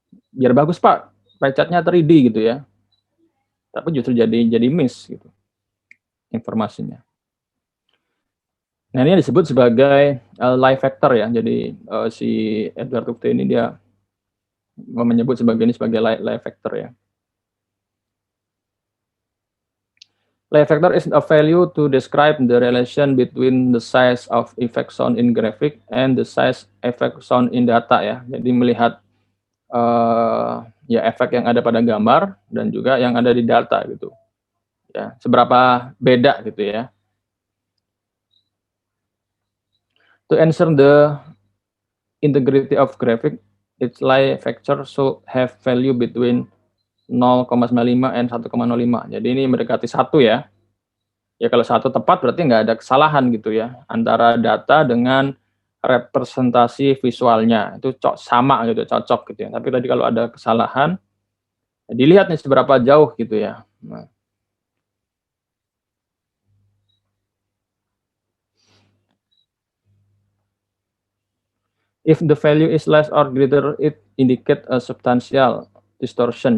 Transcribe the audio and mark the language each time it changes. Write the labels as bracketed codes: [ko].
[id] Biar bagus Pak, pie chart-nya 3D gitu ya, tapi justru jadi miss gitu informasinya. Nah ini disebut sebagai, lie factor ya, jadi, si Edward Tufte ini dia menyebut ini sebagai lie factor ya. [en] Lie factor is a value to describe the relation between the size of effect shown in graphic and the size effect shown in data ya. [id] Jadi melihat, ya efek yang ada pada gambar dan juga yang ada di data gitu, ya. Seberapa beda gitu ya. [en] To ensure the integrity of graphic, its lie factor should have value between 0,95 and 1,05. [id] Jadi ini mendekati 1 ya. Ya kalau 1 tepat berarti nggak ada kesalahan gitu ya, antara data dengan representasi visualnya, itu sama gitu, cocok gitu ya. Tapi tadi kalau ada kesalahan, dilihat nih seberapa jauh gitu ya. [en] Nah, if the value is less or greater, it indicate a substantial distortion.